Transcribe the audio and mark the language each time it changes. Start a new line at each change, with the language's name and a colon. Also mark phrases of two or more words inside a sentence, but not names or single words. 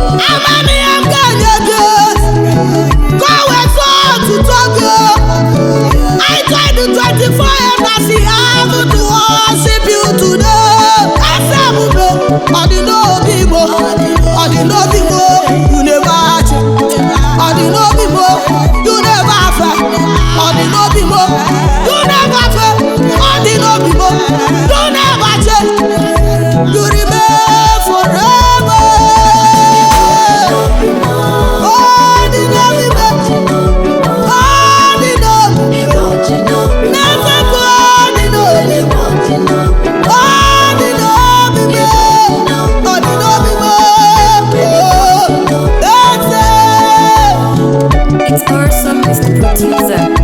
Igbo: Amamihe m ga-enye gị, ka o wee tụọ otuto gị.
English: I join the twenty-four elders in heaven to worship you today.
Igbo: Eze ebube, ọ dị n'obi m, ọ dị n'obi m,
English: you never change.
Igbo: Ọ dị n'obi m,
English: you never fail.
Igbo: Ọ dị n'obi m.
English: You never fail.
Igbo: Ọ dị n'obi m.
English: You never change. You remain forever.
Igbo: Ọ dị n'obi m. Ọ dị n'obi m.
English: Never go.
Igbo: Ọ dị n'obi m. Ọ dị n'obi m. Ọ dị n'obi m,
English: oh, that's it. It's awesome, Mr. Producer.